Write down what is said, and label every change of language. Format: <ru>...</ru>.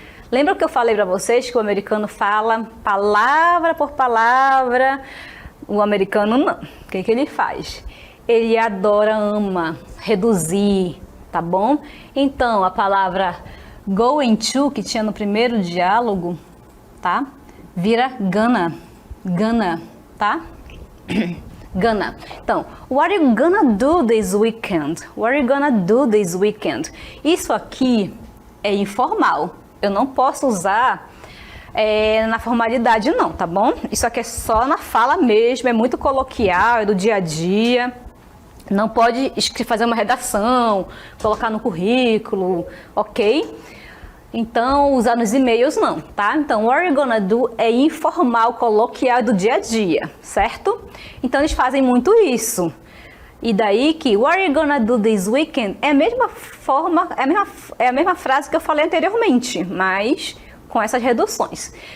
<pt>Lembra que eu falei para vocês que o americano fala palavra por palavra? O americano não. O que ele faz? Ele adora, ama reduzir, tá bom? Então, a palavra going to, que tinha no primeiro diálogo, tá? Vira gonna, tá? Gonna.</pt> <en>Então, what are you gonna do this weekend? What are you gonna do this weekend?</en> <pt>Isso aqui é informal. Eu não posso usar na formalidade não, tá bom? Isso aqui é só na fala mesmo, é muito coloquial, é do dia a dia. Não pode fazer uma redação, colocar no currículo, ok? Então, usar nos e-mails não, tá? Então,</pt> <en>what are you gonna do</en> <pt>é informal, coloquial, do dia a dia, certo? Então, eles fazem muito isso. E daí que,</pt> <en>what are you gonna do this weekend?</en> <pt>É a mesma forma, é a mesma frase que eu falei anteriormente, mas com essas reduções.</pt>